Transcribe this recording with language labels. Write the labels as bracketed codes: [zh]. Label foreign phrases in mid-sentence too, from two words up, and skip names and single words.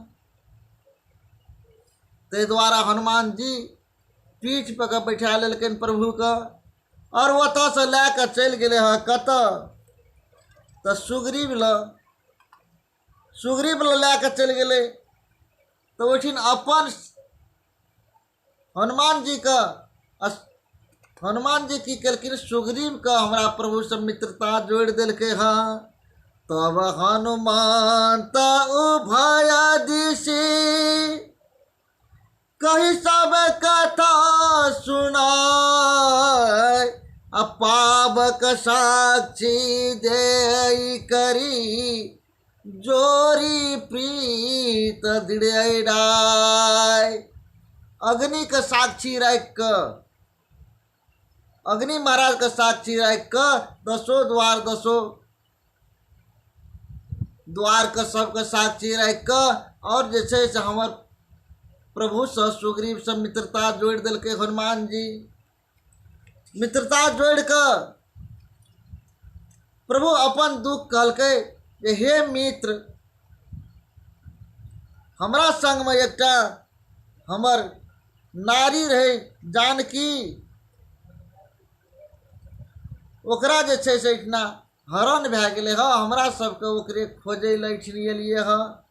[mai] ताहि दुआरे हनुमान जी पीठ पर के बैठा लेलखिन प्रभु के, और ओतऽ से लए कऽ चलि गेलै हँ कतऽ, तऽ सुग्रीव ल लए कऽ चलि गेलै। तो ओठिन अपन हनुमान जी की केलखिन, सुग्रीव के हमरा प्रभु से मित्रता जोड़ दिलकै हँ। [awa] तब हनुमान उभय दिशि कही सब कथा सुनाय, पावक साक्षी दे करी, जोरी प्रीत दृढ़ाय। [mai] अग्नि के साक्षी राख क, अग्नि महाराज के साक्षी राख क दसो द्वार के सबके साक्षी राख क, और जे छै से हमर प्रभु से सुग्रीव से मित्रता जोड़ दिलकै हनुमान जी। मित्रता जोड़ क प्रभु अपन दुख कहलकै जे हे मित्र, हमरा संग में एकटा हमर नारी रहे जानकी, ओकरा जे छै से इतना हरण भए गेलै हँ, हमरा सबके ओकरे खोजै लए एलियै हँ।